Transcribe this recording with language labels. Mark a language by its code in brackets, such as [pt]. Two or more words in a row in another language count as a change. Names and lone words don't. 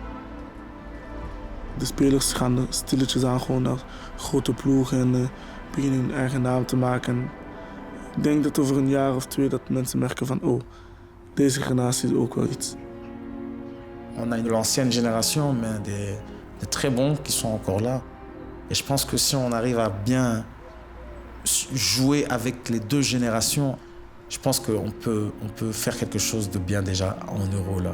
[nl] De spelers gaan er stilletjes aan gewoon naar grote ploegen en beginnen hun eigen naam te maken. Ik denk dat over een jaar of twee dat mensen merken van oh, deze generatie is ook wel iets. [fr] On a l'ancienne génération, mais des très bons qui sont encore là. Et je pense que si on arrive à bien jouer avec les deux générations, je pense qu'on peut faire quelque chose de bien déjà en Euro là.